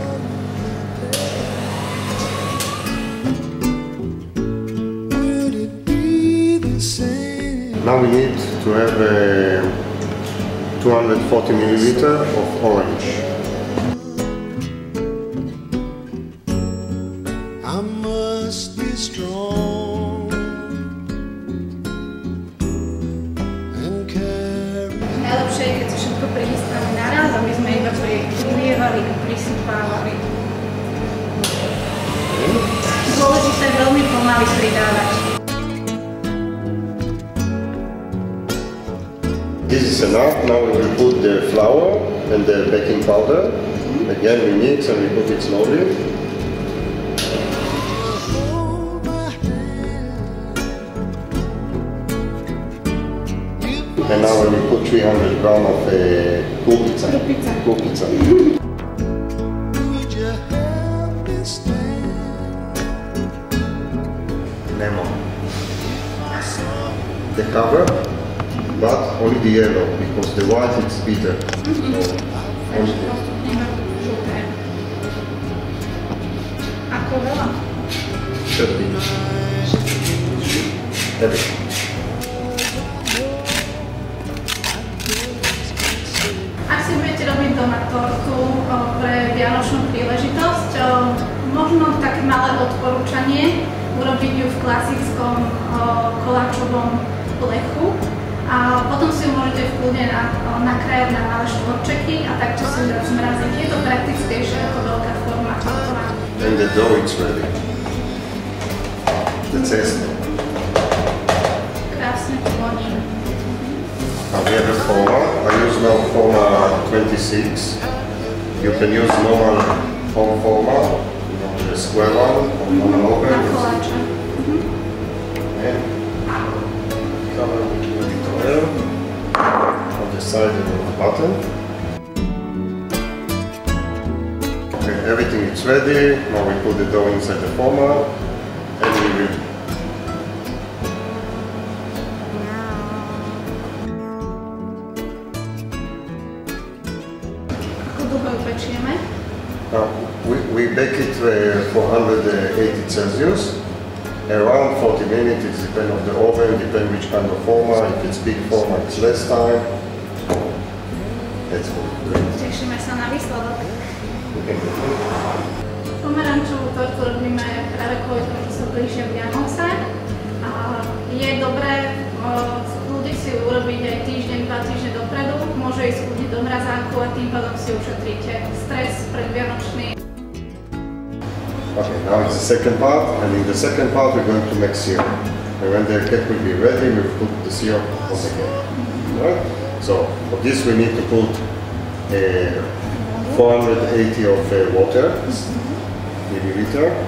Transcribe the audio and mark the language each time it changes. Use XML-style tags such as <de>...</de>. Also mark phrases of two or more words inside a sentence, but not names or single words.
<en>Now we need to have 240 milliliter of orange. I must be strong and carry.</en> <sk>Najlepšie je, keď si všetko prichystáme naraz, aby sme iba prilievali a prisypávali. Dôležité je veľmi pomaly pridávať.</sk> <en>This is enough. Now we will put the flour and the baking powder. Again we mix and we put it slowly. And now we will put 300 gram of kupica. Kupica. Lemon. The cover. But only the yellow, because the white is bitter. So only the...</en> <sk>Ako veľa?</sk> <en>Should be. Everything.</en> <sk>Ak si budete robiť doma tortu pre vianočnú príležitosť, možno také malé odporúčanie urobiť ju v klasickom koláčovom plechu. A potom si ju môžete v kľude nakrájať na malé štvorčeky a takto si ju zmraziť. Je to praktickejšie ako veľká forma tortová.</sk> <en>And the dough is ready. The cesto.</en> <sk>Krásne to voní.</sk> <en>Now we have a forma. I use now forma 26. You can use normal home forma, the square one, or normal open.</en> <sk>Na koláče.</sk> <en>And cover with a little oil on the side of the bottom. Okay, everything is ready. Now we put the dough inside the forma and we will.</en> <sk>Ako dlho ju pečieme?</sk> <en>Now we bake it for 180 Celsius. Around 40 minutes, it depends on the oven, depends which kind of forma. If it's big forma, it's less time. Let's go.</en> <sk>Tešíme sa na výsledok. Pomerančovú tortu robíme práve kvôli tomu, že sa blížia Vianoce. Je dobré kľudne si urobiť aj týždeň, 2 týždne dopredu. Môže ísť kľudne do mrazáku a tým pádom si ušetríte stres predvianočný.</sk> <en>Okay, now it's the second part, and in the second part we're going to make syrup. And when the cake will be ready, we'll put the syrup on the cake. Right? So for this we need to put 480 of water, milliliter.</en>